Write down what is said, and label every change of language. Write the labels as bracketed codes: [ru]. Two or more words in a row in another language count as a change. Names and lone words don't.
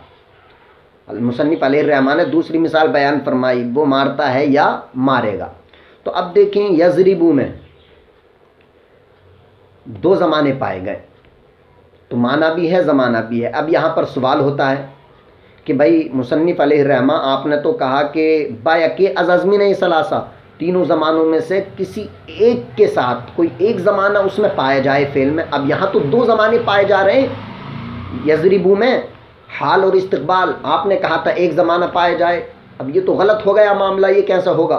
[ur] المصنف [ar] علیہ الرحمہ [ur] نے دوسری مثال بیان فرمائی، وہ مارتا ہے یا مارے گا۔ تو اب دیکھیں یضربو میں دو زمانے پائے گئے، تو معنی بھی ہے، زمانہ بھی ہے۔ اب یہاں پر سوال ہوتا ہے کہ بھائی مصنف [ar] علیہ الرحمہ [ur] آپ نے تو کہا کہ [fa] بایک از ازمنہ ثلاثہ، [ur] تینوں زمانوں میں سے کسی ایک کے ساتھ کوئی ایک زمانہ اس میں پایا جائے فعل میں۔ اب یہاں تو دو زمانے پائے جا رہے ہیں، یضربو میں حال اور استقبال، آپ نے کہا تھا ایک زمانہ پایا جائے، اب یہ تو غلط ہو گیا معاملہ، یہ کیسا ہوگا؟